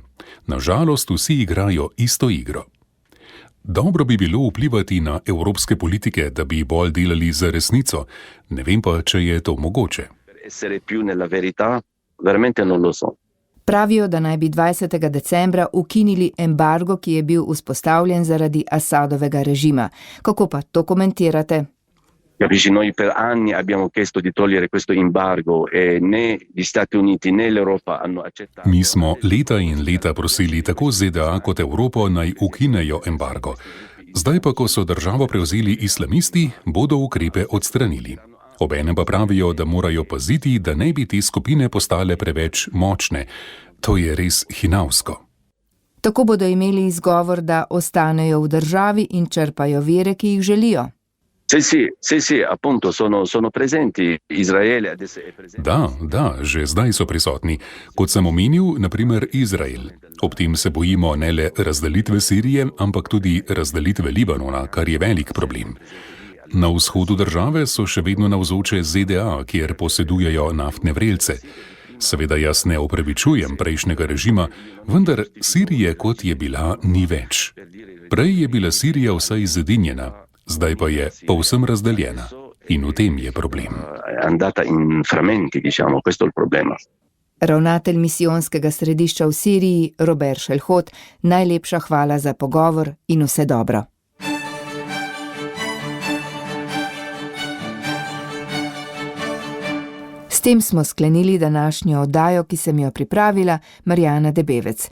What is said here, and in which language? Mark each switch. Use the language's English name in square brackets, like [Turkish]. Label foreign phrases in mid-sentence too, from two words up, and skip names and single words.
[Slovenian] Nažalost vsi igrajo isto igro. Dobro bi bilo vplivati na evropske politike, da bi bolj delali za resnico. Ne vem pa, če je to mogoče. Pravijo, da naj bi 20. decembra ukinili embargo, ki je bil vzpostavljen zaradi Asadovega režima. Kako pa to komentirate? [Italian] Capisci, noi per anni abbiamo chiesto di togliere questo embargo e né gli Stati Uniti né l'Europa hanno accettato. [Slovenian] Mi smo leta in leta prosili tako ZDA kot Evropo naj ukinejo embargo. Zdaj pa, ko so državo prevzeli islamisti, bodo ukrepe odstranili. Obenem pa pravijo, da morajo paziti, da ne bi te skupine postale preveč močne. To je res hinavsko. Tako bodo imeli izgovor, da ostanejo v državi in črpajo vire, ki jih želijo. [Italian] Sì, appunto sono presenti. Izraele adesso è presente. [Slovenian] Da, že zdaj so prisotni. Kot sem omenil, na primer Izrael. Ob tem se bojimo ne le razdelitve Sirije, ampak tudi razdelitve Libanona, kar je velik problem. Na vzhodu države so še vedno navzoče ZDA, kjer posedujejo naftne vrelce. Seveda jaz ne opravičujem prejšnjega režima, vendar Sirije, kot je bila, ni več. Prej je bila Sirija vsaj zedinjena. Zdaj pa je povsem razdeljena. In v tem je problem. [Italian] Andata in frammenti, diciamo, questo è il problema. [Slovenian] Ravnatelj misijonskega središča v Siriji, Robert Šelhot, najlepša hvala za pogovor in vse dobro. S tem smo sklenili današnjo oddajo, ki sem jo pripravila, Marjana Debevec.